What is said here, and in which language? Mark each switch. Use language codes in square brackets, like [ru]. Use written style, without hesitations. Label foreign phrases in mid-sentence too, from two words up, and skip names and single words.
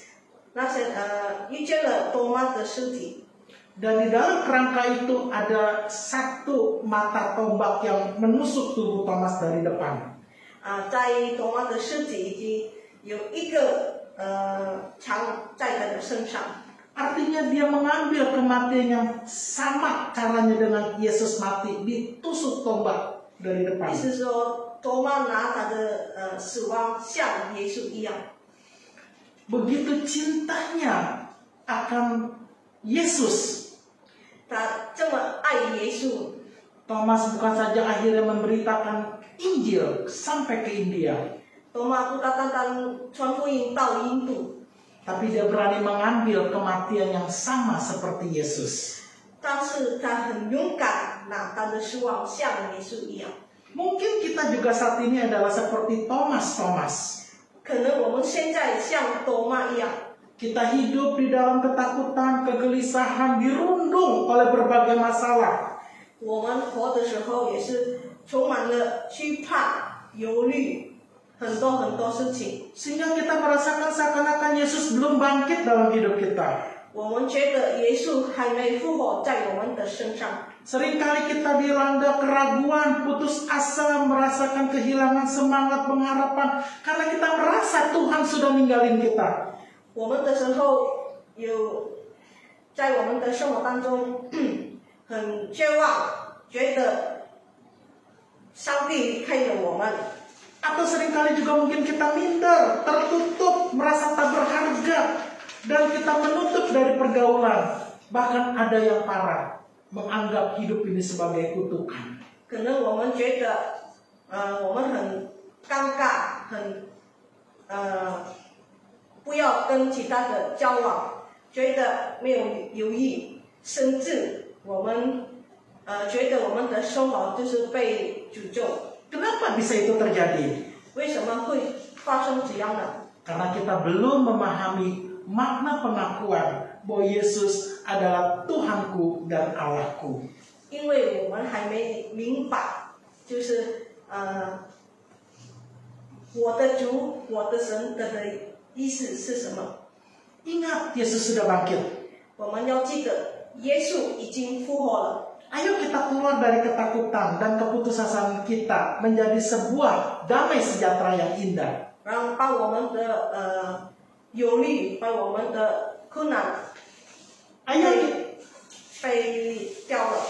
[zh] 那些遇见了多马的尸体， [id] Dan di dalam kerangka itu ada satu mata tombak yang menusuk tubuh Thomas dari depan. [zh] 在多马的尸体以及有一个枪在他的身上。 [id] Artinya dia mengambil kematian yang sama caranya dengan Yesus mati, ditusuk tombak dari [zh] 意 [id] depan. [zh] 思说，多马拿他的死亡像耶稣一样。 [id] Begitu cintanya akan Yesus, [zh] 他这么爱耶稣， [id] Thomas bukan saja akhirnya memberitakan Injil sampai ke India, [zh] 多马不单单传福音到印度， [id] tapi dia berani mengambil kematian yang sama seperti Yesus. [zh] 但是他很勇敢，拿他的死亡像耶稣一样。 [id] Mungkin kita juga saat ini adalah seperti Thomas. [zh] 可能我们现在像多马一样， [id] Kita hidup di dalam ketakutan, kegelisahan, dirundung oleh berbagai masalah. [zh] 我们活的时候也是充满了惧怕、忧虑，很多事情。 [id] Sehingga kita merasakan seakan-akan Yesus belum bangkit dalam hidup kita. [zh] 我们觉得耶稣还没复活在我们的身上。 [id] Seringkali kita dilanda keraguan, putus asa, merasakan kehilangan semangat, pengharapan. Karena kita merasa Tuhan sudah ninggalin kita. [zh] 我们的时候有在我们的生活当中很绝望，觉得上帝离开了我们。 [id] Atau seringkali juga mungkin kita minder, tertutup, merasa tak berharga. Dan kita menutup dari pergaulan. Bahkan ada yang parah, menganggap hidup ini sebagai kutukan. [zh] 可能我们觉得我们很尴尬，很不要跟其他的交往，觉得没有意义，甚至我们觉得我们的生活就是被诅咒。 [id] Kenapa bisa itu terjadi? [zh] 为什么会发生这样的？ [id] Karena kita belum memahami makna pengakuan bahwa Yesus adalah Tuhanku dan Allahku. [zh] 因为我们还没明白，就是我的主、我的神的意思是什么。 [id] Ingat, Yesus sudah bangkit. [zh] 我们要记得，耶稣已经复活了。 [id] Ayo kita keluar dari ketakutan dan keputusasaan kita menjadi sebuah damai sejahtera yang indah. [zh] 然后把我们的忧虑，把我们的困难 [id] Ayo, [zh] 被掉了。